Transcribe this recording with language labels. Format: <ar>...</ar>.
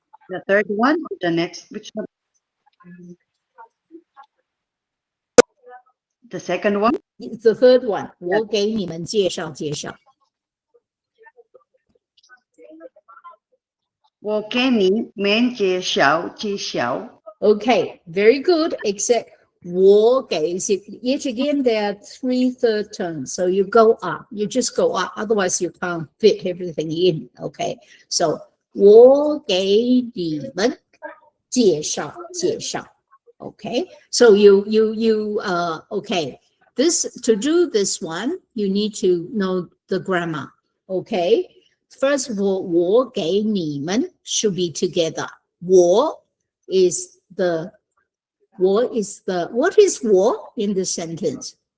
<en>The third one, the next, which one? The second one? The third one,</en> <zh>我给你们介绍介绍。我给你们介绍介绍。</zh> <en>Okay, very good, except</en> <zh>我给,</zh> <en>yet again, there are 3 third tones. So you go up, you just go up, otherwise you can't fit everything in, okay? So</en> <zh>我给你们介绍介绍.</zh> <en>Okay, so you okay. To do this one, you need to know the grammar. Okay, first of all,</en> <zh>我给你们</zh> <en>should be together.</en> <zh>我</zh> <en>is what is</en> <zh>我</zh> <en>in the sentence?</en>